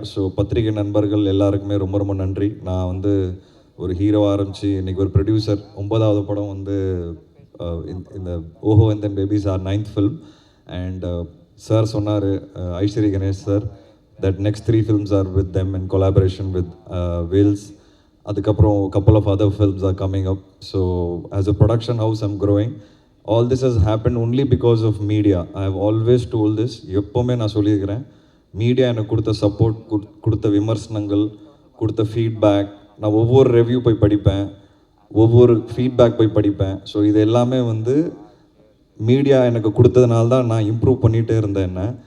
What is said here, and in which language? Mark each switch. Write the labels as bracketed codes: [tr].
[ta] So பத்திரிகை நண்பர்கள் எல்லாருக்குமே ரொம்ப ரொம்ப நன்றி. நான் வந்து ஒரு ஹீரோவாக ஆரம்பித்து இன்றைக்கி ஒரு ப்ரொடியூசர், 9வது படம் வந்து இந்த ஓஹோ [en] And then babies are 9th film. And [ta] sir சொன்னார், [en] Ishari Ganesh sir, that next 3 films are with them in collaboration with Vels. [ta] அதுக்கப்புறம் [en] couple of other films are coming up. So as a production house I'm growing. All this has happened only because of media. I have always told this. [ta] எப்போவுமே நான் சொல்லியிருக்கிறேன், media எனக்கு கொடுத்த support, கொடுத்த விமர்சனங்கள், கொடுத்த feedback, நான் ஒவ்வொரு ரிவ்யூ போய் படிப்பேன், ஒவ்வொரு ஃபீட்பேக் போய் படிப்பேன். ஸோ இது எல்லாமே வந்து மீடியா எனக்கு கொடுத்ததுனால தான் நான் இம்ப்ரூவ் பண்ணிகிட்டே இருந்தேன் என்ன.